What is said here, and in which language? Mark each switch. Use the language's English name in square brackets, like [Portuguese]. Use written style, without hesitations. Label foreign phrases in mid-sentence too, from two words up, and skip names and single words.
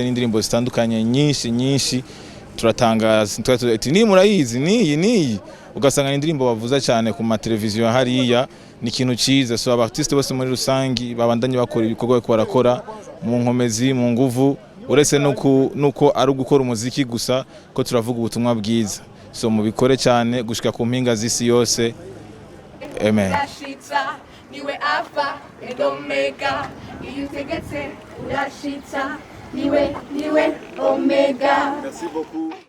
[Rundi] n'indirimbo zitandukanye nyinshi turatangaza ati ni murayizi niyi ugasanga indirimbo bavuza cyane ku mateleviziyo hariya ni ikintu ciza so abartiste bose muri rusangi babandanye bakora ibikorwa ko barakora mu nkomezi mu nguvu uretse nuko ari gukora umuziki gusa ko turavuga ubutumwa bwiza so mubikore cyane gushika ku mpinga z'isi yose amen niwe [English] alpha and omega [Rundi] iyo utegetse urashitsa niwe omega. [French] Merci beaucoup.